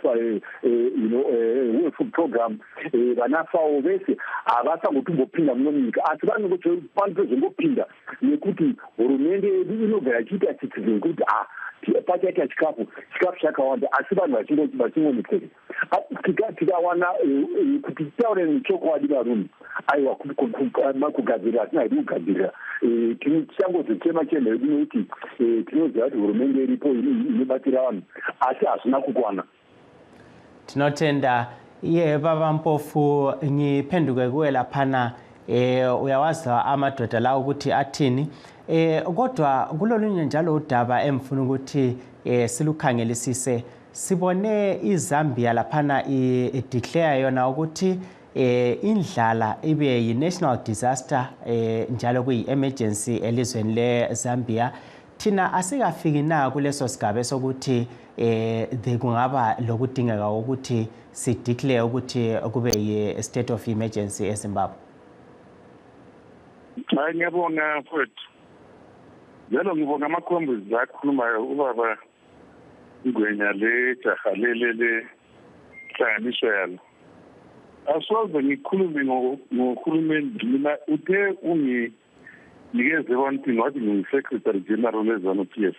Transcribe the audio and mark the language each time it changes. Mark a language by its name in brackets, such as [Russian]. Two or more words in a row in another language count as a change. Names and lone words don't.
[English] food program [Shona] vana FAO vese havasangotombopinda muno munyika asi vanotozongopinda nekuti hurumende yedu inogara ichiita citizen kuti pachaita chikafu chakawanda asi vanhu vachingomitseri tikawana kuti titaure nechokwadi varume aiwa kugadzirira hatina haidi kugadzirira tichangozochema chemha yedu nekuti tinoziva kuti hurumende iripo inobatira vanhu asi hazvina kukwana tinotenda iye baba [North Ndebele] Mpofu ngiphenduke kuwe laphana uyawaza amadoda lawo ukuthi athini kodwa kulolunye njalo udaba emfuna ukuthi silukhangelisise sibone iZambia laphana ideclare yona ukuthi indlala ibe yi- [English] national disaster [North Ndebele] njalo kuyi-emergency elizweni leZambia thina asikafiki na kuleso sigaba sokuthi kungaba lokudingeka ukuthi sideclare ukuthi kube yi- [English] state of emergency [North Ndebele] eZimbabwe. Hayi ngiyabonga mfowethu. Njalo ngibonga amakhombizi akhulumayo ubaba Ngwenya le jaha le hlanganiswa yalo. Asoze ngikhulume ngohulumende mina uthe unginikeze [English] one thing [North Ndebele] wathi ngi- [English] Secretary General [North Ndebele] we-ZANU-PF.